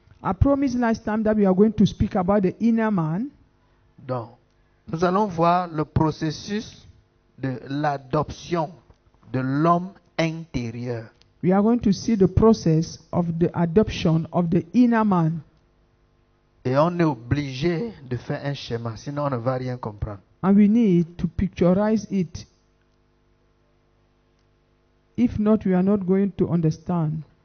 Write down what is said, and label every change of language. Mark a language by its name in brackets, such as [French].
[English] I promised last time that we are going to speak about the inner man. [French] Donc, nous allons voir le processus de l'adoption de l'homme intérieur. [English] We are going to see the process of the adoption of the inner man. [French] Et on est obligé de faire un schéma, sinon on ne va rien comprendre. [English] And we need to picturize it. If not, we are not going to understand.